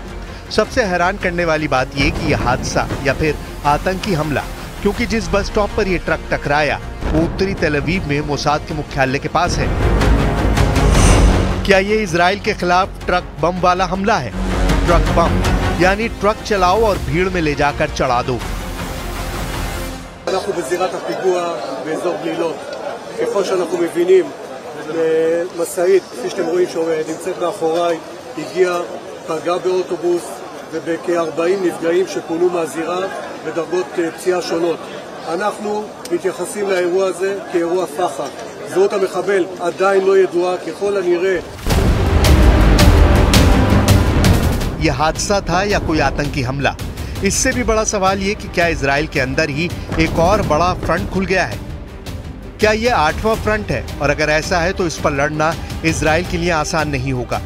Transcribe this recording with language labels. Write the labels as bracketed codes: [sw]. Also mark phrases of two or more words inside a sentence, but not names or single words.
[hi] सबसे हैरान करने वाली बात यह कि यह हादसा या फिर आतंकी हमला, क्योंकि जिस [en] bus stop [hi] पर यह ट्रक टकराया वो उत्तरी तेल अवीव में मोसाद के मुख्यालय के पास है। क्या ये इजराइल के खिलाफ [en] truck bomb [hi] वाला हमला है? [en] truck bomb [hi] यानी ट्रक चलाओ और भीड़ में ले जाकर चढ़ा दो। [he] אנחנו בזירת הפיגוע באזור גלילות. ככל שאנחנו מבינים, משאית, כפי שאתם רואים שנמצאת מאחוריי, הגיעה, פגעה באוטובוס ובכ-40 נפגעים שפונו מהזירה בדרגות פציעה שונות. אנחנו מתייחסים לאירוע הזה כאירוע פח"ע. זהות המחבל עדיין לא ידועה, ככל הנראה [hi] यह हादसा था या कोई आतंकी हमला? इससे भी बड़ा सवाल ये कि क्या इजराइल के अंदर ही एक और बड़ा फ्रंट खुल गया है? क्या यह 8वां फ्रंट है? और अगर ऐसा है तो इस पर लड़ना इजराइल के लिए आसान नहीं होगा।